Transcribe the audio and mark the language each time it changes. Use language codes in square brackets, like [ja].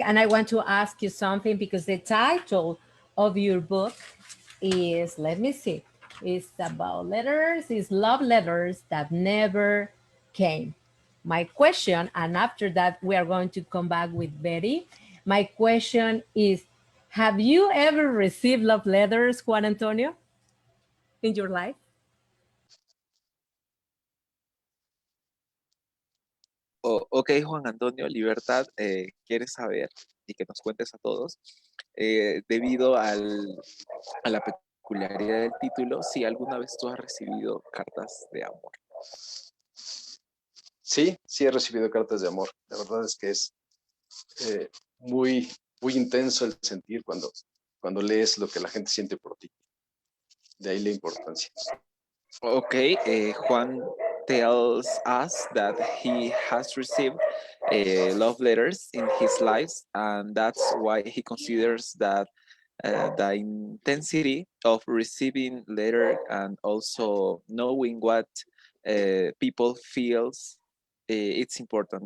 [en] And I want to ask you something because the title of your book is, let me see, it's about letters, it's love letters that never came. My question, and after that, we are going to come back with Betty. My question is, have you ever received love letters, Juan Antonio, in your life? [es] Ok, Juan Antonio, Libertad, quieres saber y que nos cuentes a todos, debido a la peculiaridad del título, si alguna vez tú has recibido cartas de amor. Sí, sí he recibido cartas de amor. La verdad es que es muy, muy intenso el sentir cuando lees lo que la gente siente por ti. De ahí la importancia. [en] Ok, Juan tells us that he has received love letters in his life, and that's why he considers that the intensity of receiving letter and also knowing what people feels, it's important.